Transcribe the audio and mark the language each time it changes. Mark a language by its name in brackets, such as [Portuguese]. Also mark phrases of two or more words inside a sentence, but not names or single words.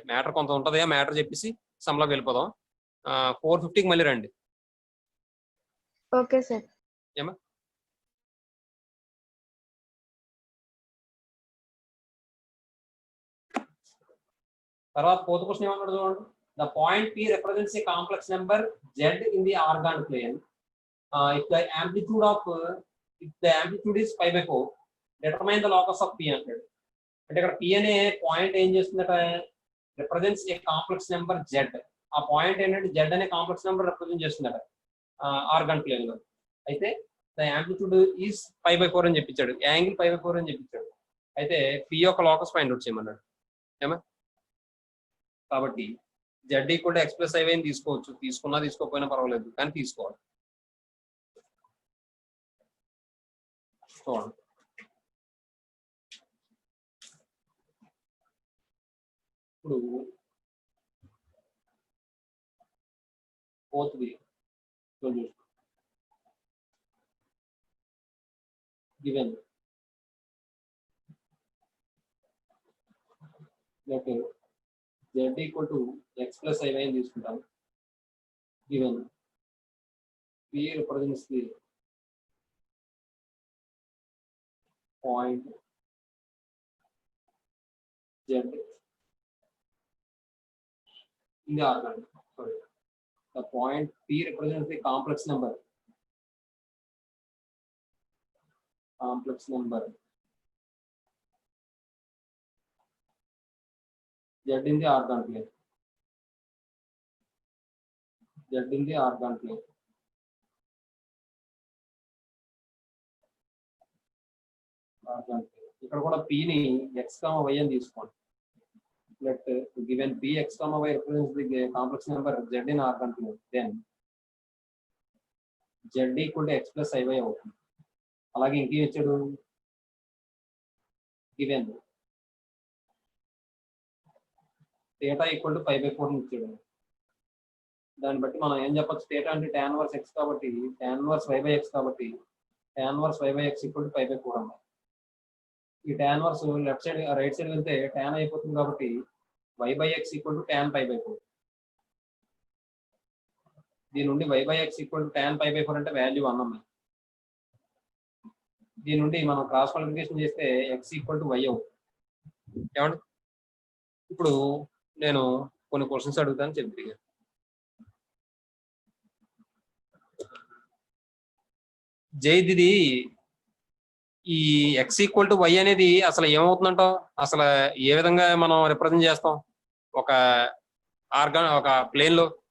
[Telugu] మ్యాటర్ కొంత ఉంటది, ఆ మ్యాటర్ చెప్పేసి సమ్లోకి వెళ్ళిపోదాం. 4:50కి మళ్ళీ రండి. [English] okay sir. [Telugu] ఏమా తర్వాత [English] fourth question [Telugu] ఏమన్నాడు చూడండి. [English] the point P represents a complex number Z in the organ plane. If the amplitude is pi/4, determine the locus of P అంటాడు. [Telugu] అంటే ఇక్కడ P అనే పాయింట్ ఏం చేస్తుందట, [English] represents a complex number Z. [Telugu] ఆ పాయింట్ ఏంటంటే Z అనే [English] complex number [Telugu] రిప్రజెంట్ చేస్తుందట [English] Argand plane [Telugu] లో. అయితే [English] the amplitude is pi/4 [Telugu] అని చెప్పించాడు, యాంగిల్ pi/4 అని చెప్పించాడు. అయితే P యొక్క [English] locus find out [Telugu] చేయమన్నాడు. ఏమా కాబట్టి Z = x + i తీసుకోవచ్చు, తీసుకున్నా తీసుకోకపోయినా పర్వాలేదు, కానీ తీసుకోవాలి. చూడండి, ఇప్పుడు [English] fourth given [Telugu] Z = x + i అని తీసుకుంటాం. [English] గివెన్ P represents the point Z in the organ. Sorry, the point P represents the complex number. Z in the organ plane. [Telugu] ఇక్కడ కూడా P ని x, y అని తీసుకోండి. [English] Let given P x, y represents the complex number Z in organ plane, then Z = x + i అవుతుంది. [Telugu] అలాగే ఇంకేం ఇచ్చాడు, [English] given theta [Telugu] = pi/4 ఇచ్చాడు. దాన్ని బట్టి మనం ఏం చెప్పొచ్చు, theta అంటే tan 1 x కాబట్టి tan 1 y/x కాబట్టి tan 1 y/x = pi/4 అన్నమాట. ఈ tan 1 [English] left side right side [Telugu] వెళ్తే tan అయిపోతుంది కాబట్టి y/x = tan pi/4. దీని నుండి y/x = tan pi/4 అంటే వాల్యూ 1 అన్నమాట. దీని నుండి మనం [English] cross multiplication [Telugu] చేస్తే x = y అవుతుంది. ఏమండి, ఇప్పుడు నేను కొన్ని క్వశ్చన్స్ అడుగుతాను చెప్పి, జైది ఈ x = y అనేది అసలు ఏమవుతుందంటావు, అసలు ఏ విధంగా మనం రిప్రజెంట్ చేస్తాం ఒక ఆర్గాన్ ఒక ప్లేన్ లో?